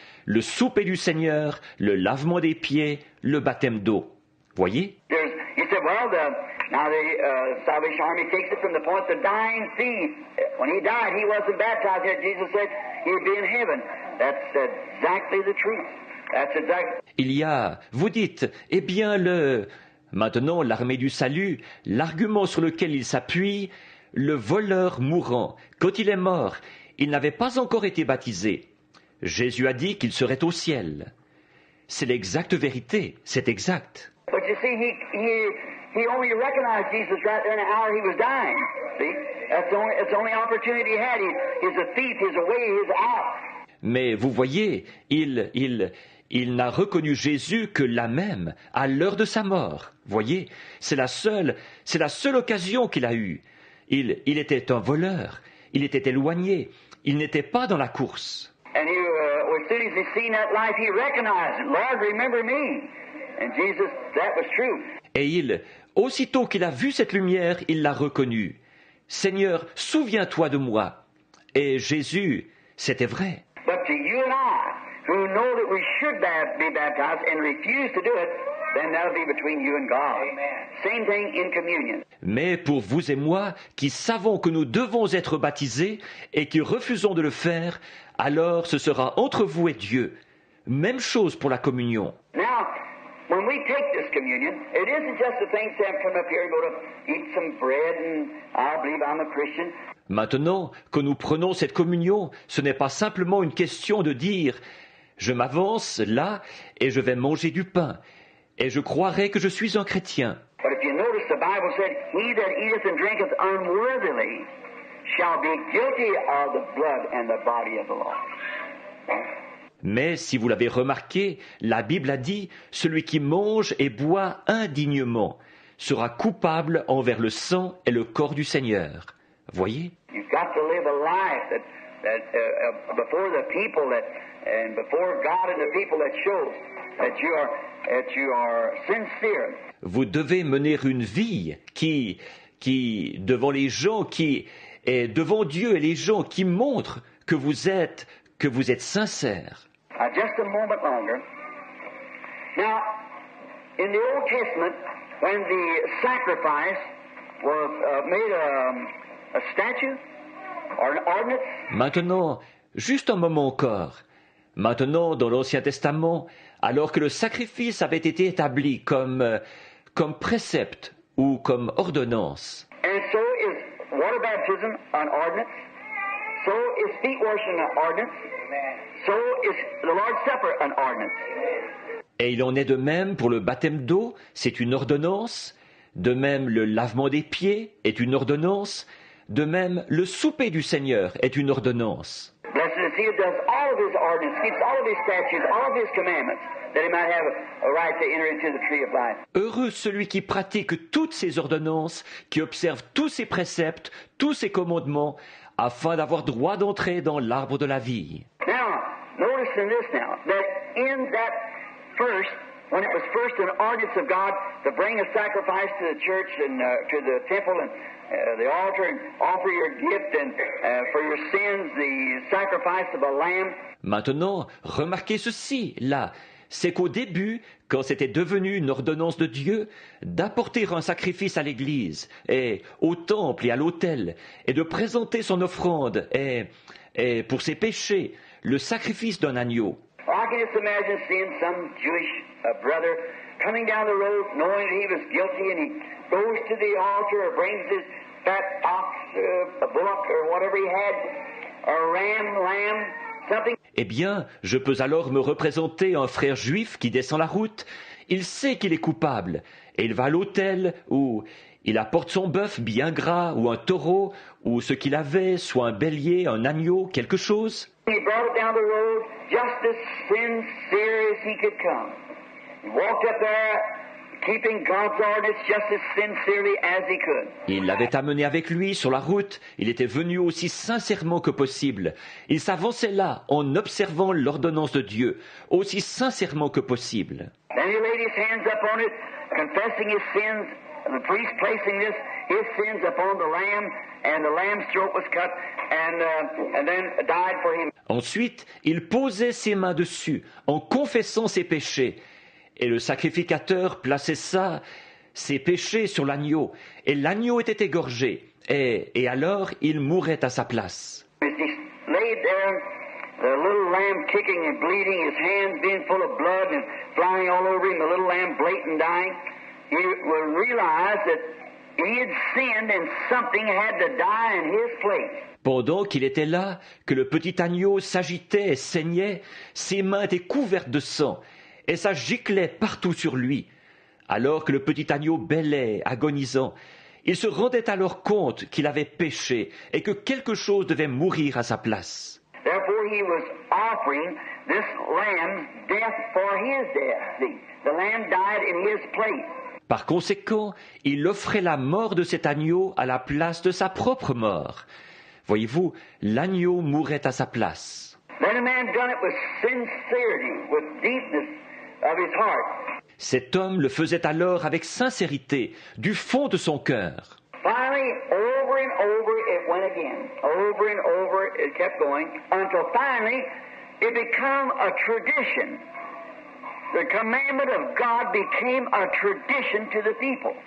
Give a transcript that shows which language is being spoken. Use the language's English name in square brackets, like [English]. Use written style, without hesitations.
[French] Le souper du Seigneur, le lavement des pieds, le baptême d'eau. Voyez? [English] He said, well, now the Salvation Army takes it from the point the dying thief. When he died, he wasn't baptized yet. Jesus said he'd be in heaven. That's exactly the truth. That's exactly. [French] Il y a, vous dites, eh bien maintenant l'armée du salut, l'argument sur lequel il s'appuie, le voleur mourant, quand il est mort, il n'avait pas encore été baptisé. Jésus a dit qu'il serait au ciel. C'est l'exacte vérité, c'est exact. [English] But you see, he only recognized Jesus right there in the hour he was dying. See, that's the only opportunity he had. He's a thief. He's away. He's out. [French] Mais vous voyez, il n'a reconnu Jésus que là même, à l'heure de sa mort. Voyez, c'est la seule occasion qu'il a eue. Il était un voleur. Il était éloigné. Il n'était pas dans la course. [English] And as soon as he seen that life, he recognized it. Lord, remember me. And Jesus, that was true. [French] Et aussitôt qu'il a vu cette lumière, il l'a reconnue. Seigneur, souviens-toi de moi. Et Jésus, c'était vrai. [English] But to you and I, who know that we should be baptized and refuse to do it, then that'll be between you and God. Amen. Same thing in communion. [French] Mais pour vous et moi, qui savons que nous devons être baptisés et qui refusons de le faire, alors ce sera entre vous et Dieu. Même chose pour la communion. [English] Now, when we take this communion, it isn't just a thing to come up here and go to eat some bread and I believe I'm a Christian. [French] Maintenant que nous prenons cette communion, ce n'est pas simplement une question de dire « je m'avance là et je vais manger du pain et je croirai que je suis un chrétien ». [English] But if you notice, the Bible said, he that eateth and drinketh unworthily shall be guilty of the blood and the body of the Lord. [French] Mais si vous l'avez remarqué, la Bible a dit « celui qui mange et boit indignement sera coupable envers le sang et le corps du Seigneur ». Voyez ? [English] You've got to live a life that before the people and before God and the people that shows that you are sincere. [French] Vous devez mener une vie qui devant les gens, qui est devant Dieu et les gens, qui montre que vous êtes sincère. [English] Just a moment longer. Now, in the Old Testament, when the sacrifice was made a statue or an ordinance. [French] Maintenant, juste un moment encore. Maintenant, dans l'Ancien Testament, alors que le sacrifice avait été établi comme précepte ou comme ordonnance. [English] And so is water baptism an ordinance. So is feet washing an ordinance. So is the Lord's Supper an ordinance. [French] Et il en est de même pour le baptême d'eau, c'est une ordonnance. De même, le lavement des pieds est une ordonnance. De même, le souper du Seigneur est une ordonnance. [English] Blessed is he who does all of his ordinances, keeps all of his statutes, all of his commandments, that he might have a right to enter into the tree of life. [French] Heureux celui qui pratique toutes ces ordonnances, qui observe tous ses préceptes, tous ses commandements, afin d'avoir droit d'entrer dans l'arbre de la vie. [English] Now, notice in this now, that in that first, when it was first an ordinance of God to bring a sacrifice to the church and to the temple and the altar and offer your gift and for your sins the sacrifice of a lamb. [French] Maintenant, remarquez ceci, là, c'est qu'au début, quand c'était devenu une ordonnance de Dieu, d'apporter un sacrifice à l'église, et au temple et à l'autel, et de présenter son offrande, et pour ses péchés, le sacrifice d'un agneau. [English] I can just imagine seeing some Jewish brother coming down the road knowing that he was guilty and he goes to the altar or brings his fat ox, a bullock or whatever he had, a lamb, something. [French] Eh bien, je peux alors me représenter un frère juif qui descend la route. Il sait qu'il est coupable et il va à l'autel où il apporte son bœuf bien gras ou un taureau ou ce qu'il avait, soit un bélier, un agneau, quelque chose. [English] He brought it down the road just as sincere as he could come. He walked up there keeping God's ordinance just as sincerely as he could. [French] Il l'avait amené avec lui sur la route. Il était venu aussi sincèrement que possible. Il s'avançait là en observant l'ordonnance de Dieu, aussi sincèrement que possible. [English] Then he laid his hands upon it, confessing his sins, and the priest placing his sins upon the lamb, and the lamb's throat was cut, and then died for him. [French] Ensuite, il posait ses mains dessus, en confessant ses péchés. Et le sacrificateur plaçait ses péchés sur l'agneau, et l'agneau était égorgé, et alors il mourait à sa place. [English] As he laid there, the little lamb kicking and bleeding, his hands being full of blood and flying all over him, the little lamb blatant dying, he will realize that he had sinned and something had to die in his place. [French] Pendant qu'il était là, que le petit agneau s'agitait et saignait, ses mains étaient couvertes de sang, et ça giclait partout sur lui. Alors que le petit agneau bêlait, agonisant, il se rendait alors compte qu'il avait péché et que quelque chose devait mourir à sa place. [English] Therefore he was offering this lamb's death for his death. See, the lamb died in his place. [French] Par conséquent, il offrait la mort de cet agneau à la place de sa propre mort. Voyez-vous, l'agneau mourait à sa place. [English] Then a man done it with sincerity, with deepness of his heart. [French] Cet homme le faisait alors avec sincérité, du fond de son cœur. [English] Finally, over and over it went again. Over and over it kept going until finally it became a tradition. The commandment of God became a tradition to the people.